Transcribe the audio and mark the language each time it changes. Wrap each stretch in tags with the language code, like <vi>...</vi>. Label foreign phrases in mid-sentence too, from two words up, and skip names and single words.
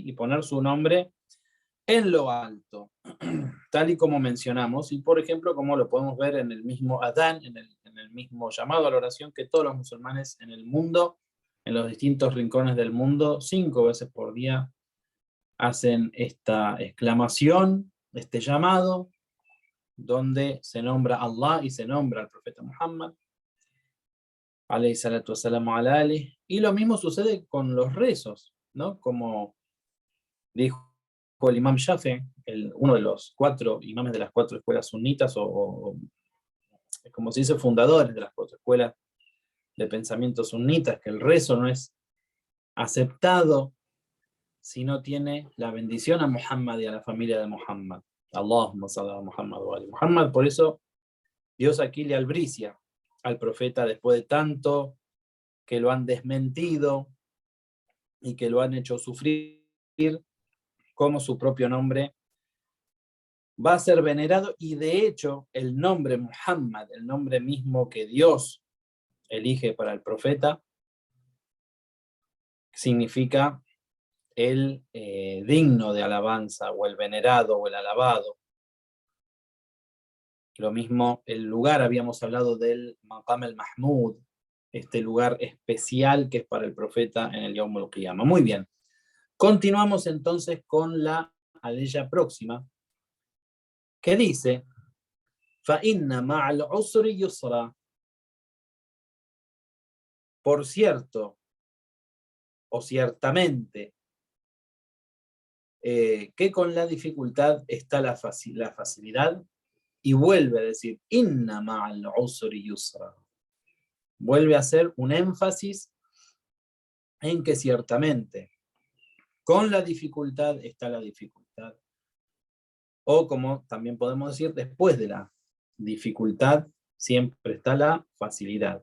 <es>Y poner su nombre en lo alto, tal y como mencionamos, y por ejemplo, como lo podemos ver en el mismo Adán, en el mismo llamado a la oración que todos los musulmanes en el mundo, en los distintos rincones del mundo, 5 veces por día, hacen esta exclamación, este llamado, donde se nombra a Allah y se nombra al profeta Muhammad,</es> <ar>عليه الصلاة والسلام على آله.</ar> <es>Y lo mismo sucede con los rezos, ¿no? Como dijo el imam Shafi, uno de los 4 imames de las 4 escuelas sunitas, o como se dice, fundadores de las 4 escuelas de pensamiento sunitas, que el rezo no es aceptado si no tiene la bendición a Muhammad y a la familia de Muhammad.</es> <ar>اللهم صل على محمد وآل محمد.</ar> <es>Por eso Dios aquí le albricia al profeta después de tanto que lo han desmentido y que lo han hecho sufrir, como su propio nombre va a ser venerado. Y de hecho el nombre Muhammad, el nombre mismo que Dios elige para el profeta, significa el digno de alabanza, o el venerado, o el alabado. Lo mismo el lugar, habíamos hablado del</es> <ar>مقام المحمود,</ar> <es>este lugar especial que es para el profeta en el</es> <ar>يوم القيامة.</ar> <es>Muy bien, continuamos entonces con la aleya próxima, que dice:</es> <ar>فَإِنَّ مَعَ الْعُسْرِ يُسْرًا.</ar> <es>Por cierto, o ciertamente, que con la dificultad está la facilidad, y vuelve a decir</es> <ar>إن مع العسر يسرا.</ar> <es>Vuelve a hacer un énfasis en que ciertamente con la dificultad está la dificultad, o como también podemos decir, después de la dificultad siempre está la facilidad.</es>